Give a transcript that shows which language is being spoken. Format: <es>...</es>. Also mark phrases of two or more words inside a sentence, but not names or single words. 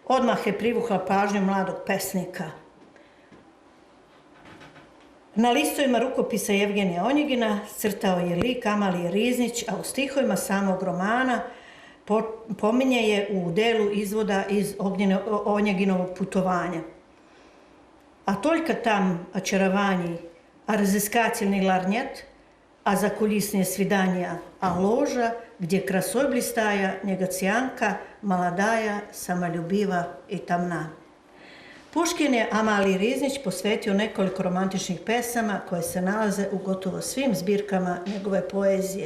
<sr>odmah je privukla pažnju mladog pesnika. Na listovima rukopisa Jevgenija Onjegina crtao je lik Amalije Riznić, a u stihovima samog romana pominje je u delu izvoda iz Onjeginovog putovanja.</sr> <ru>А только там очарований, а разыскательный ларнет, а закулисные свидания, а ложа, где красой блистая негациянка, молодая, самолюбива и томна.</ru> <sr>Puškin je Amaliji Riznić posvetio nekoliko romantičnih pesama koje se nalaze u gotovo svim zbirkama njegove poezije.</sr>